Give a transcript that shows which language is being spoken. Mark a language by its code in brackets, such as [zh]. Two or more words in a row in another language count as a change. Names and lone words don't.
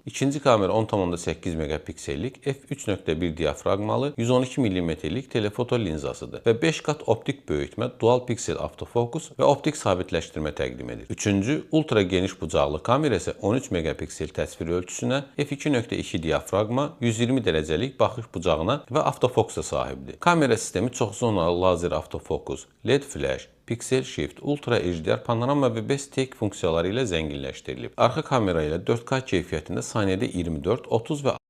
[az] İkinci kamera 10,8 megapiksellik f3.1 diafraqmalı 112 mm-lik telefoto linzasıdır və 5 qat optik böyütmə, dual piksel avtofokus və optik sabitləşdirmə təqdim edir. Üçüncü ultra geniş bucaqlı kamera isə 13 megapiksel təsvir ölçüsünə, f2.2 diafraqma, 120 dərəcəlik baxış bucağına və avtofokusa sahibdir. Kamera sistemi çox zonalı lazer avtofokus, LED flash, Pixel Shift, Ultra HDR, panorama və Best Take funksiyaları ilə zənginləşdirilib. Arxa kamera ilə 4K keyfiyyətində saniyədə 24, 30 və